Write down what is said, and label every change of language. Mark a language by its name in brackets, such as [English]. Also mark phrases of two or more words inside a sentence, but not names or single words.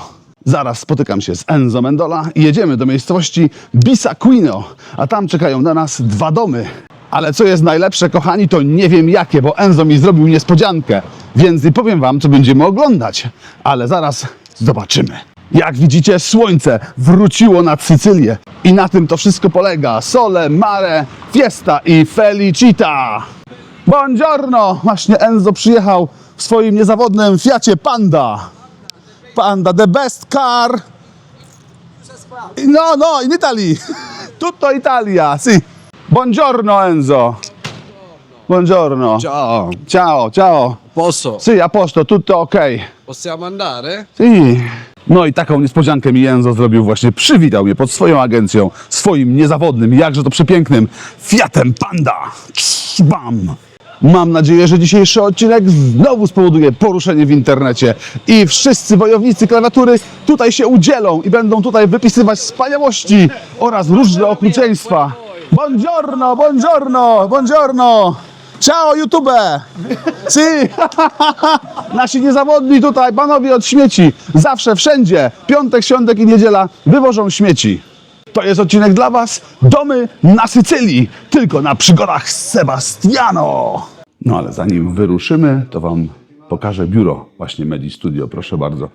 [Polish] Zaraz spotykam się z Enzo Mendola i jedziemy do miejscowości Bisacquino, a tam czekają na nas dwa domy. Ale co jest najlepsze, kochani, to nie wiem jakie, bo Enzo mi zrobił niespodziankę, więc nie powiem Wam, co będziemy oglądać, ale zaraz zobaczymy. Jak widzicie, słońce wróciło nad Sycylię i na tym to wszystko polega. [Italian] Sole, mare, fiesta i felicita. Buongiorno! [Polish] Właśnie Enzo przyjechał w swoim niezawodnym Fiacie Panda. [English] Panda, the best car. No, in Italy. [Italian] Tutto Italia, sì. Buongiorno Enzo. Buongiorno. Ciao, Ciao, ciao. posso? Sì, a posto, tutto ok. Possiamo andare? Sì. [Polish] No i taką niespodziankę mi Enzo zrobił właśnie. Przywitał mnie pod swoją agencją, swoim niezawodnym, jakże to przepięknym Fiatem Panda. Bam! Mam nadzieję, że dzisiejszy odcinek znowu spowoduje poruszenie w internecie i wszyscy wojownicy klawiatury tutaj się udzielą i będą tutaj wypisywać wspaniałości oraz różne okrucieństwa. [Italian] Buongiorno, buongiorno, buongiorno. Ciao YouTube! Si! [Polish] Nasi niezawodni tutaj, panowie od śmieci. Zawsze, wszędzie, piątek, świątek i niedziela wywożą śmieci. To jest odcinek dla Was, domy na Sycylii, tylko na Przygodach Sebastiano. No ale zanim wyruszymy, to Wam pokażę biuro właśnie Medi Studio, proszę bardzo.